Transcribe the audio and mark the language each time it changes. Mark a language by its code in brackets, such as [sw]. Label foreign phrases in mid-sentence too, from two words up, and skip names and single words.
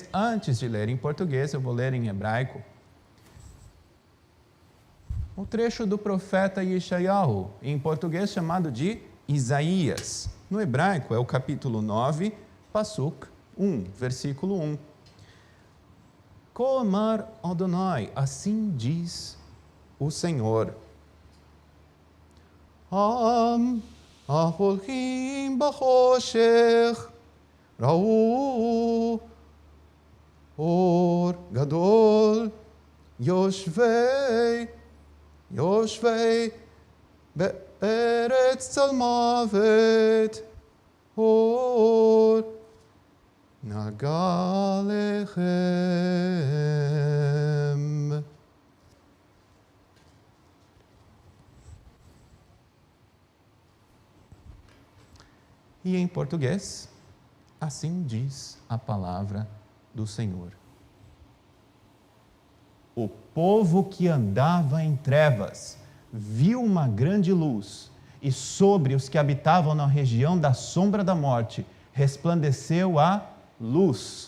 [pt] Antes de ler em português, eu vou ler em hebraico. O trecho do profeta Yeshayahu, em português chamado de Isaías. No hebraico é o capítulo 9, Pasuk 1, versículo 1. [he] כה אמר ה, [pt] assim diz o Senhor. [he] ההולכים בחושך ראו אור גדול יושבי בארץ צל מוות אור נגע לכם. [pt] E em português, assim diz a palavra do Senhor. O povo que andava em trevas viu uma grande luz, e sobre os que habitavam na região da sombra da morte resplandeceu a luz.